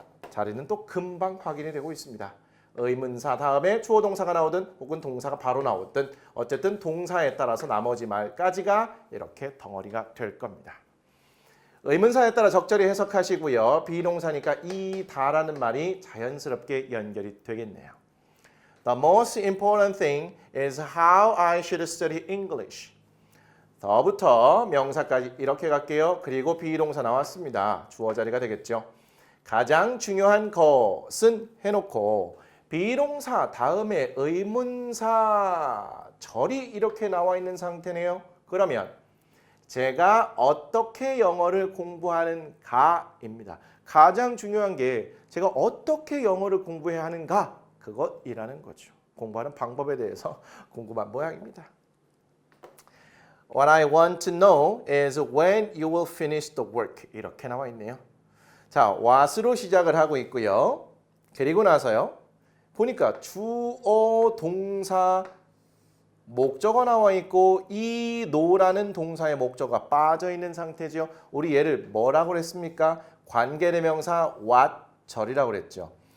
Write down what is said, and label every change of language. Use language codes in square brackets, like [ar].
[ko] 자리는 또 금방 확인이 되고 있습니다. 의문사 다음에 주어 동사가 나오든 혹은 동사가 바로 나오든 어쨌든 동사에 따라서 나머지 말까지가 이렇게 덩어리가 될 겁니다. 의문사에 따라 적절히 해석하시고요. 비동사니까 이다라는 말이 자연스럽게 연결이 되겠네요. [en] The most important thing is how I should study English. [ko] 더부터 명사까지 이렇게 갈게요. 그리고 비동사 나왔습니다. 주어 자리가 되겠죠. 가장 중요한 것은 해놓고 비동사 다음에 의문사 절이 이렇게 나와 있는 상태네요. 그러면 제가 어떻게 영어를 공부하는가입니다. 가장 중요한 게 제가 어떻게 영어를 공부해야 하는가 그것이라는 거죠. 공부하는 방법에 대해서 궁금한 모양입니다. [en] What I want to know is when you will finish the work. [ko] 이렇게 나와 있네요. 자, what으로 시작을 하고 있고요. 그리고 나서요. 보니까 주어, 동사, 목적어 나와 있고 이 노라는 동사의 목적어가 빠져 있는 상태죠. 우리 얘를 뭐라고 그랬습니까? 관계대명사 what절이라고 그랬죠.